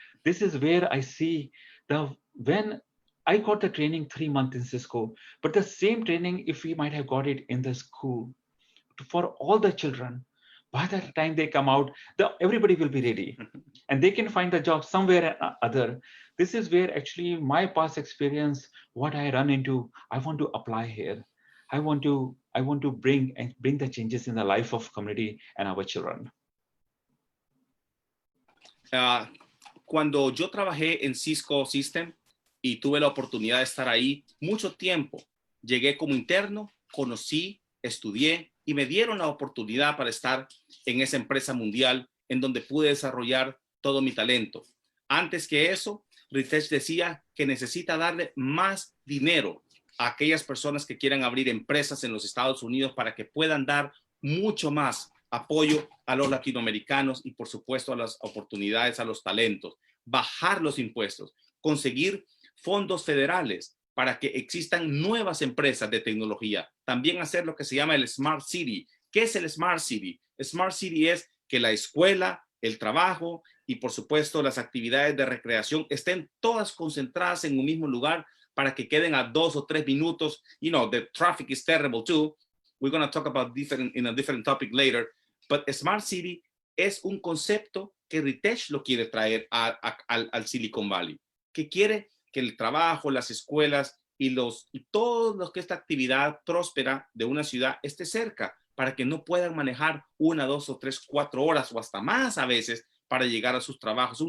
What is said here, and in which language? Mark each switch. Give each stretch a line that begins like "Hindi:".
English: This is where I see when I got the training 3 months in Cisco, but the same training, if we might have got it in the school for all the children, by the time they come out, everybody will be ready and they can find a job somewhere or other. This is where actually my past experience, what I run into, I want to apply here. I want to bring the changes in the life of community and our children.
Spanish: Cuando yo trabajé en Cisco System y tuve la oportunidad de estar ahí mucho tiempo, llegué como interno, conocí, estudié y me dieron la oportunidad para estar en esa empresa mundial en donde pude desarrollar todo mi talento. Antes que eso, Ritesh decía que necesita darle más dinero a aquellas personas que quieran abrir empresas en los Estados Unidos para que puedan dar mucho más apoyo a los latinoamericanos y, por supuesto, a las oportunidades, a los talentos, bajar los impuestos, conseguir fondos federales para que existan nuevas empresas de tecnología, también hacer lo que se llama el Smart City. ¿Qué es el Smart City? Smart City es que la escuela, el trabajo y, por supuesto, las actividades de recreación estén todas concentradas en un mismo lugar para que queden a 2 o 3 minutos.
English: You know, the traffic is terrible too. We're going to talk about in a different topic later.
Spanish: But Smart City es un concepto que Ritesh lo quiere traer al Silicon Valley, que quiere que el trabajo, las escuelas y todos los que esta actividad próspera de una ciudad esté cerca, para que no puedan manejar 1, 2 o 3, 4 horas o hasta más a veces para llegar a sus trabajos.